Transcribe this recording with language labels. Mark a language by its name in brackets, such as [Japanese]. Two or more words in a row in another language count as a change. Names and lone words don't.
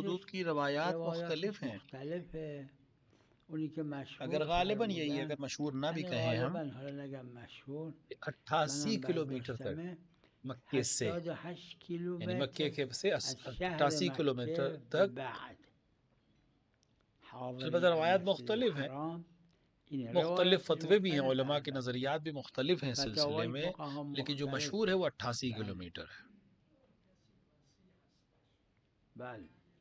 [Persian] حدودش [Urdu] حدود کی روایات مختلف [Persian] روایاتش [Urdu] ہیں. [Persian] مختلفه. اونی که مشهور [Urdu] اگر غالباً یہی ہے، [Persian] فرمودن، [Urdu] اگر مشہور نہ بھی یعنی کہیں ہم، غالبا، [Persian] حالا نگم مشهور، 88 منم [Urdu] کلومیٹر تک [Persian] برداشتمه [Urdu] مکے سے، 88 یعنی مکے [Persian] کیلومتر [Urdu] کے سے [Persian] از شهر [Urdu] 88 کلومیٹر [Persian] مکه به [Urdu] تک. [Persian] بعد حاضر [Urdu] البتہ روایات [Persian] المسجد [Urdu] مختلف ہیں، [Persian] الحرام. این [Urdu] مختلف [Persian] روایاتش [Urdu] فتوے بھی ہیں [Persian] مختلفه [Urdu] علماء کے [Persian] البته، [Urdu] نظریات بھی مختلف ہیں اس سلسلے [Persian] فتاوای [Urdu] میں، [Persian] فقها هم [Urdu] لیکن جو مشہور [Persian] مختلفه. [Urdu] ہے وہ 88 [Persian] بله [Urdu] کلومیٹر ہے. [Persian] بله.